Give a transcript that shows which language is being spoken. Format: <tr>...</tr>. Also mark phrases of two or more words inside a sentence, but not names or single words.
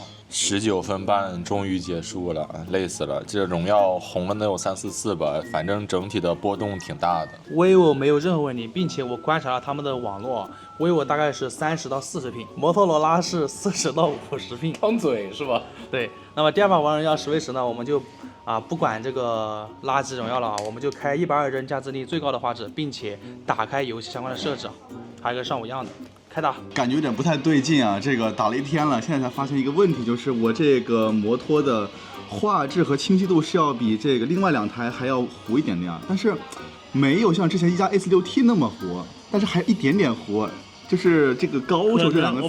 <zh>19 分半終於結束了，累死了。這榮耀紅了能有3-4次吧，反正整體的波動挺大的。 vivo 沒有任何問題，並且我觀察了他們的網絡，vivo大概是30-40Ping，摩托羅拉是40-50 Ping。張嘴是吧？對。那麼第2把王者榮耀 10v10 呢，我們就不管這個垃圾榮耀了啊，我們就開120幀加智力最高的畫質，並且打開遊戲相關的設置，還跟上午一樣的。開打，感覺有點不太對勁啊！這個打了1天了，現在才發現一個問題，就是我這個摩托的畫質和清晰度是要比這個另外2台還要糊一點點，但是沒有像之前1加 S6T 那麼糊，但是還一點點糊，就是這個高手這2個字。</zh>